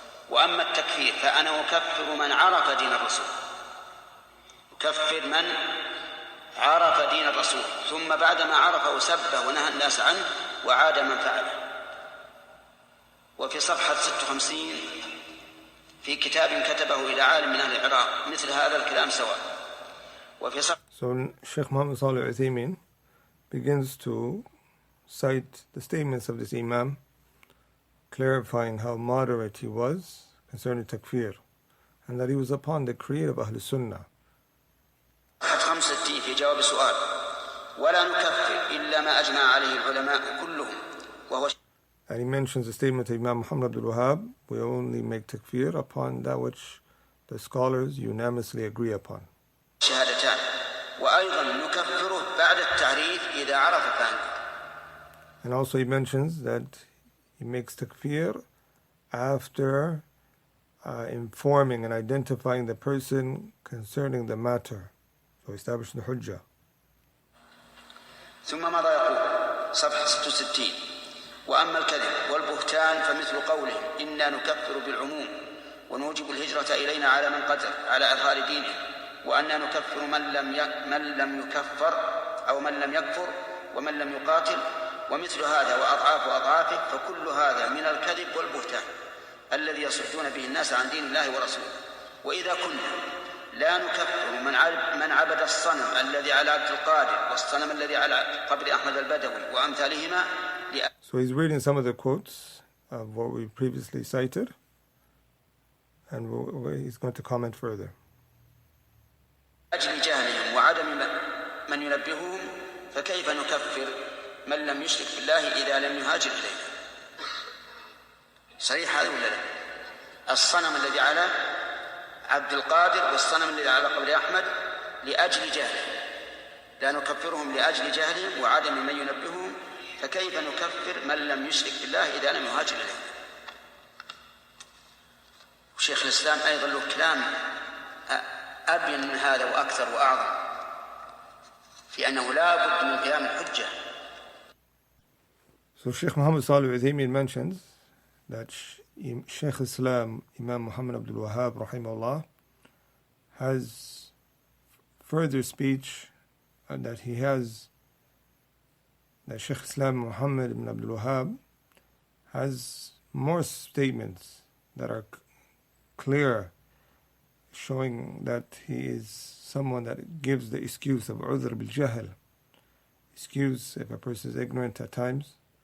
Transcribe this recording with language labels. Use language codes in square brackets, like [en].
[ar] وأما التكفير فأنا أكفر من عرف دين الرسول، أكفر من عرف دين الرسول ثم بعدما عرفه سبه ونهى الناس عنه وعاد من فعله. وفي صفحة 56 في كتاب كتبه إلى عالم من أهل العراق مثل هذا الكلام سواء. وفي [en] So Sheikh Muhammad Salih Al-Uthaymeen begins to cite the statements of this Imam, clarifying how moderate he was concerning takfir, and that he was upon the creed of Ahl Sunnah. [ar] في جواب سؤال ولا نكفر إلا ما أجمع عليه العلماء كلهم وهو. [en] And he mentions the statement of Imam Muhammad bin Abdul-Wahaab, we only make takfir upon that which the scholars unanimously agree upon. [ar] شهادتان وأيضا نكفره بعد التعريف إذا عرف فهم. [en] And also he mentions that he makes takfir after informing and identifying the person concerning the matter, so establishing the hujjah. [ar] ثم ماذا يقول صفحة 66 وأما الكذب والبهتان فمثل قوله إنا نكفر بالعموم ونوجب الهجرة إلينا على من قتل على إظهار دينه وأننا نكفر من لم يكفر أو من لم يكفر ومن لم يقاتل ومثل هذا وأضعاف أضعافه فكل هذا من الكذب والبهتان الذي يصدون به الناس عن دين الله ورسوله. وإذا كنا لا نكفر من عبد الصنم الذي على عبد القادر والصنم الذي على قبر أحمد البدوي وأمثالهما. [en] So he's reading some of the quotes of what we previously cited, and he's going to comment further. [ar] أجل جهلهم وعدم من ينبههم فكيف نكفر من لم يشرك بالله إذا لم يهاجر إليه. صحيح هذا ولا لا؟ الصنم الذي على عبد القادر والصنم الذي على قبر أحمد لأجل جهله لا نكفرهم لأجل جهلهم وعدم من ينبههم فكيف نكفر من لم يشرك بالله إذا لم يهاجر إليه. شيخ الإسلام أيضا له كلام أبين من هذا وأكثر وأعظم في أنه لا بد من قيام الحجة. [en] So Sheikh Muhammad Salih Al-Uthaymin mentions that Sheikh Islam Imam Muhammad bin Abdul-Wahaab rahimahullah has further speech that he has, that Sheikh Islam Muhammad bin Abdul-Wahaab has more statements that are clear, showing that he is someone that gives the excuse of udhr bil-jahl, excuse if a person is ignorant at times.